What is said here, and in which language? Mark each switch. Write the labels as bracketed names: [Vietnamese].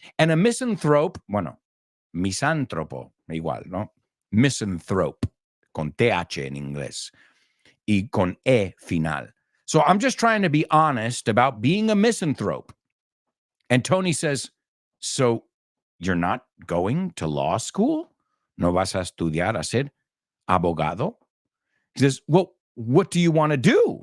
[Spanish] And a misanthrope, bueno, misántropo, igual, ¿no? Misanthrope, con TH en inglés. Y con E final. [English] So I'm just trying to be honest about being a misanthrope. And Tony says, so you're not going to law school? [Spanish] ¿No vas a estudiar a ser abogado? [English] He says, well, what do you want to do?